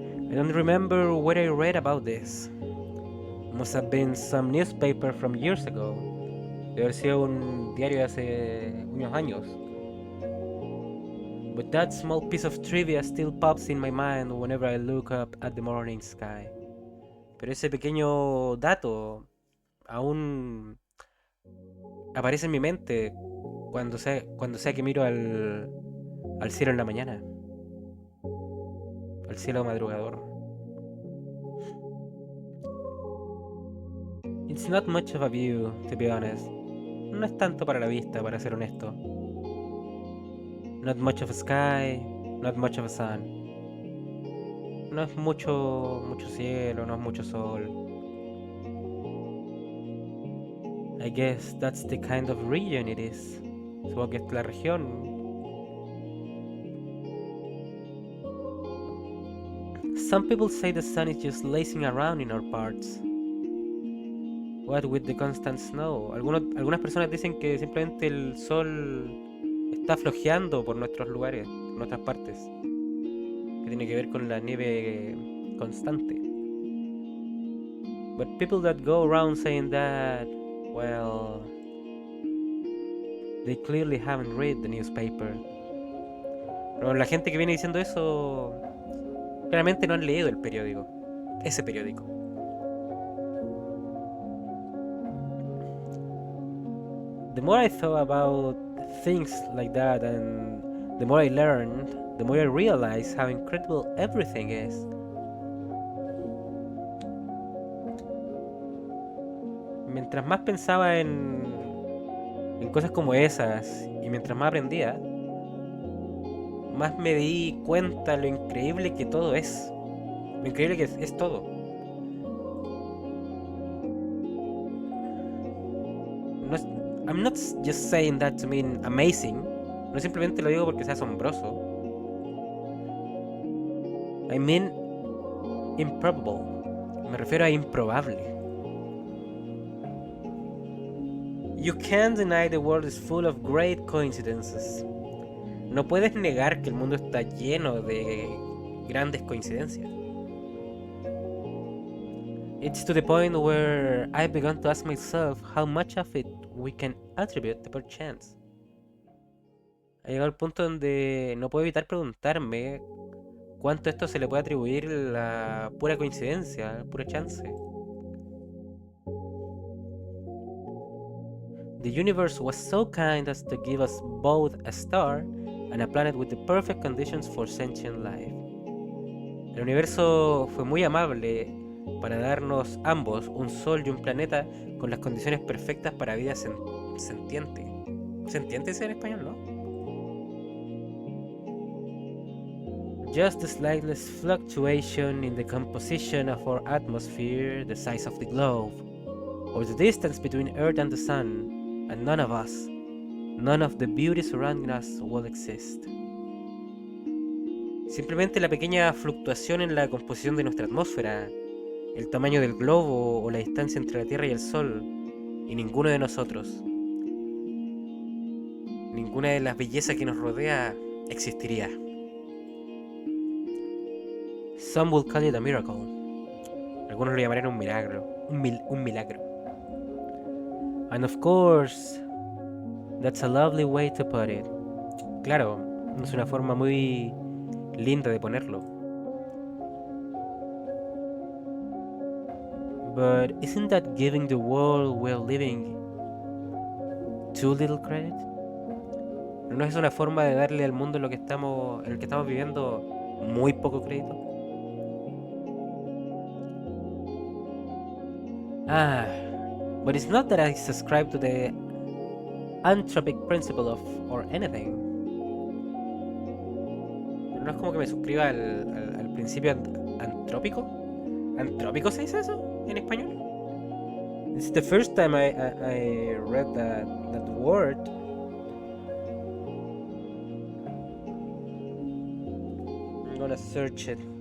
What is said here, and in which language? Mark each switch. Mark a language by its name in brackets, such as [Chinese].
[English] I don't remember where I read about this. Must have been some newspaper from years ago. [Spanish] Debe haber sido un diario de hace unos años. [English] But that small piece of trivia still pops in my mind whenever I look up at the morning sky. [Spanish] Pero ese pequeño dato aún aparece en mi mente cuando sea que miro al cielo en la mañana. Al cielo madrugador. [English] It's not much of a view, to be honest. [Spanish] No es tanto para la vista, para ser honesto. [English] Not much of a sky, not much of a sun. [Spanish] No es mucho cielo, no es mucho sol. [English] I guess that's the kind of region it is. [Spanish] Supongo que es la región. [English] Some people say the sun is just lazing around in our parts. What with the constant snow. [Spanish] Algunas personas dicen que simplemente el sol está flojeando por nuestros lugares, por nuestras partes. Que tiene que ver con la nieve constante. [English] But people that go around saying that, well, they clearly haven't read the newspaper. [Spanish] Pero la gente que viene diciendo eso claramente no han leído el periódico. Ese periódico. [English] The more I thought about things like that and the more I learned, the more I realized how incredible everything is. [Spanish] Mientras más pensaba en cosas como esas y mientras más aprendía, más me di cuenta lo increíble que todo es. Lo increíble que es todo. No es, [English] I'm not just saying that to mean amazing. [Spanish] No simplemente lo digo porque sea asombroso. [English] I mean improbable. [Spanish] Me refiero a improbable. [English] You can't deny the world is full of great coincidences. [Spanish] No puedes negar que el mundo está lleno de grandes coincidencias. [English] It's to the point where I've begun to ask myself how much of it we can attribute to perchance. [Spanish] Ha llegado al punto donde no puedo evitar preguntarme cuánto esto se le puede atribuir la pura coincidencia, pura chance. [English] The universe was so kind as to give us both a star and a planet with the perfect conditions for sentient life. [Spanish] El universo fue muy amable para darnos ambos un sol y un planeta con las condiciones perfectas para vida sentiente. ¿Sentiente es en español, no? [English] Just the slightest fluctuation in the composition of our atmosphere, the size of the globe, or the distance between Earth and the Sun, and none of us, none of the beauty surrounding us will exist. [Spanish] Simplemente la pequeña fluctuación en la composición de nuestra atmósfera, el tamaño del globo o la distancia entre la Tierra y el Sol, y ninguno de nosotros, ninguna de las bellezas que nos rodea existiría. [English] Some will call it a miracle. [Spanish] Algunos lo llamarían un milagro. Un milagro. [English] And of course, that's a lovely way to put it. [Spanish] Claro, es una forma muy linda de ponerlo. [English] But isn't that giving the world we're living too little credit? [Spanish] ¿No es una forma de darle al mundo en el que estamos viviendo muy poco crédito? [English] But it's not that I subscribe to the anthropic principle of or anything. [Spanish] Pero no es como que me suscriba al principio antrópico. ¿Antrópico se dice eso en español? [English] It's the first time I read that word. I'm gonna search it.